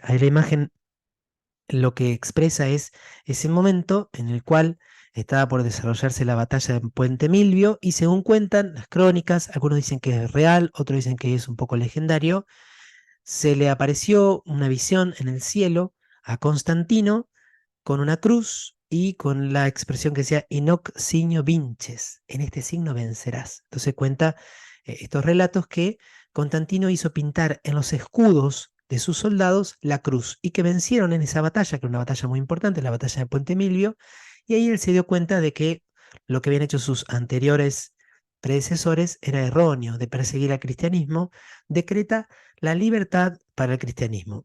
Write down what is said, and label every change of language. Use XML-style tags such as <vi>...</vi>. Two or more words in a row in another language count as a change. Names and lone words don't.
<es>Ahí la imagen lo que expresa es ese momento en el cual estaba por desarrollarse la batalla de Puente Milvio y según cuentan las crónicas, algunos dicen que es real, otros dicen que es un poco legendario, se le apareció una visión en el cielo a Constantino con una cruz y con la expresión que decía</es> <la>Inoc signo vinces,</la> <es>en este signo vencerás. Entonces cuenta estos relatos que Constantino hizo pintar en los escudos de sus soldados la cruz y que vencieron en esa batalla, que era una batalla muy importante, la batalla de Puente Milvio, y ahí él se dio cuenta de que lo que habían hecho sus anteriores predecesores era erróneo, de perseguir al cristianismo, decreta la libertad para el cristianismo.</es>